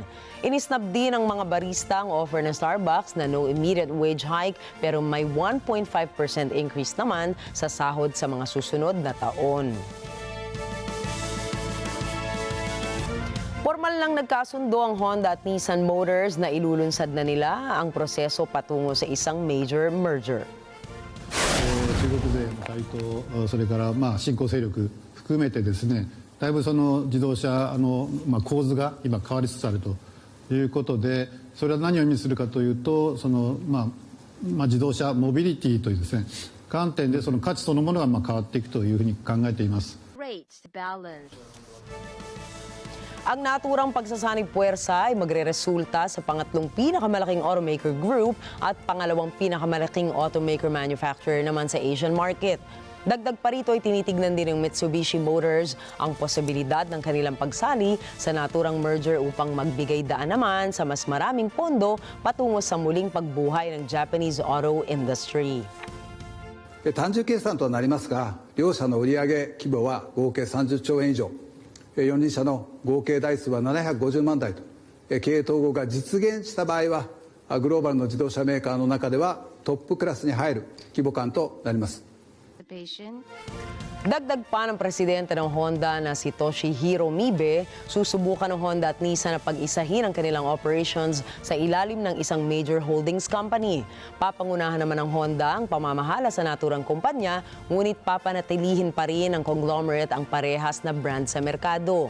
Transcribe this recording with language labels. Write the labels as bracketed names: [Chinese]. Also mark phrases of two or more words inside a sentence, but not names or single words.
[Filipino] Inisnab din ng mga barista ang offer ng Starbucks na [English] no immediate wage hike [Filipino] pero may 1.5% increase naman sa sahod sa mga susunod na taon. Formal lang nagkasundo ang Honda at Nissan Motors na ilulunsad na nila ang proseso patungo sa isang [English] major merger. [Japanese] 中国勢の台頭、それから新興勢力含めてですね、 だいぶその自動車構図が今変わりつつあるということで、それは何を意味するかというと、自動車モビリティというですね、観点でその価値そのものが変わっていくというふうに考えています。 [Filipino] Ang naturang pagsasanib puwersa ay magreresulta sa pangatlong pinakamalaking [English] automaker group [Filipino] at pangalawang pinakamalaking [English] automaker manufacturer [Filipino] naman sa [English] Asian market. [Filipino] Dagdag pa rito ay tinitignan din ng Mitsubishi Motors ang posibilidad ng kanilang pagsali sa naturang merger upang magbigay daan naman sa mas maraming pondo patungo sa muling pagbuhay ng [English] Japanese auto industry. [Japanese] 単純計算となりますが、両社の売上規模は合計30兆円以上、4人社の合計台数は750万台と、経営統合が実現した場合は、グローバルの自動車メーカーの中ではトップクラスに入る規模感となります。 [Filipino] Dagdag pa ng presidente ng Honda na si Toshihiro Mibe, susubukan ng Honda at Nissan na pag-isahin ang kanilang operations sa ilalim ng isang [English] major holdings company. [Filipino] Papangunahan naman ng Honda ang pamamahala sa naturang kumpanya, ngunit papanatilihin pa rin ng conglomerate ang parehas na brand sa merkado.